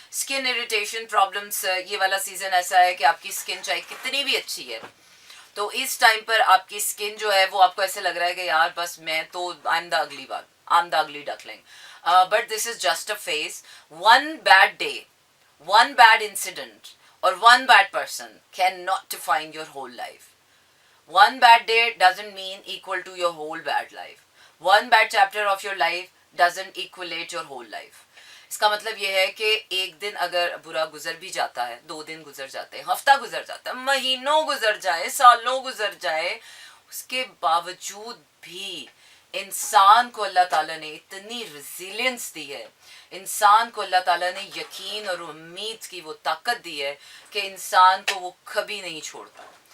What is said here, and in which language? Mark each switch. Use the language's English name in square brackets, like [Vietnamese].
[Hindi] Skin irritation problems, ये वाला season ऐसा है कि आपकी स्किन चाहे कितनी भी अच्छी है तो इस टाइम पर आपकी स्किन जो है वो आपको ऐसे लग रहा है कि यार बस मैं तो [English] I am the ugly one, I am the ugly duckling. But this is just a phase. One bad day, one bad incident और one bad person can not define your whole life. One bad day doesn't mean equal to your whole bad life. One bad chapter of your life doesn't equate your whole life. [Hindi] इसका मतलब ये है कि एक दिन अगर बुरा गुजर भी जाता है, 2 दिन गुजर जाते हैं, हफ्ता गुजर जाता है, महीनों गुजर जाए, सालों गुजर जाए, उसके बावजूद भी इंसान को अल्लाह ताला ने इतनी रेजिलियंस दी है, इंसान को अल्लाह ताला ने यकीन और उम्मीद की वो ताकत दी है कि इंसान को वो कभी नहीं छोड़ता.